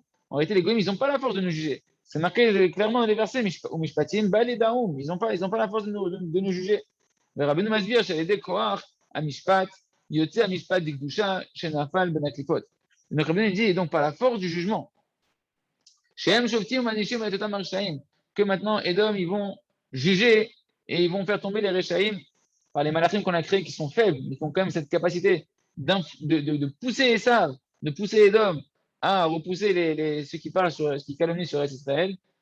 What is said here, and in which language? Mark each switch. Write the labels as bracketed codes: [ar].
[fr] En réalité, les goïms, ils n'ont pas la force de nous juger. C'est marqué clairement dans les versets, [he] mishpatim bali daoum. [fr] Ils n'ont pas la force de nous juger. [he] ורבנו מסביר שעל ידי כוח המשפט יוצא המשפט דקדושה שנפל בין הקליפות. [fr] Donc Rabbeinu dit donc par la force du jugement, [he] שהם שופטים ומענישים את אותם הרשעים, [fr] que maintenant Edom ils vont juger et ils vont faire tomber les réchaïm par les malachim qu'on a créés qui sont faibles, mais qui ont quand même cette capacité de pousser Esav, de pousser Edom à repousser ceux qui parlent sur, qui calomnient sur Israël.